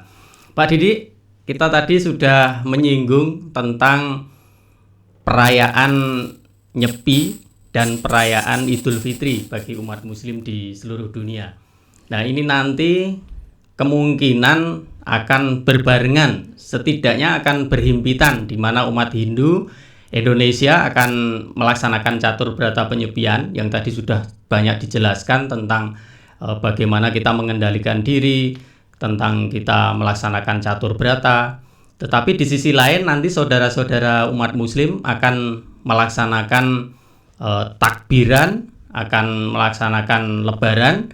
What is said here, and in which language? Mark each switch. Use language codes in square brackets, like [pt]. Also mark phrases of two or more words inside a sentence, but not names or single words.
[id] Pak Didik, kita tadi sudah menyinggung tentang perayaan Nyepi dan perayaan Idul Fitri bagi umat Muslim di seluruh dunia. Nah, ini nanti kemungkinan akan berbarengan, setidaknya akan berhimpitan, di mana umat Hindu Indonesia akan melaksanakan catur berata penyepian yang tadi sudah banyak dijelaskan tentang bagaimana kita mengendalikan diri, tentang kita melaksanakan catur berata. Tetapi di sisi lain nanti saudara-saudara umat Muslim akan melaksanakan takbiran, akan melaksanakan lebaran.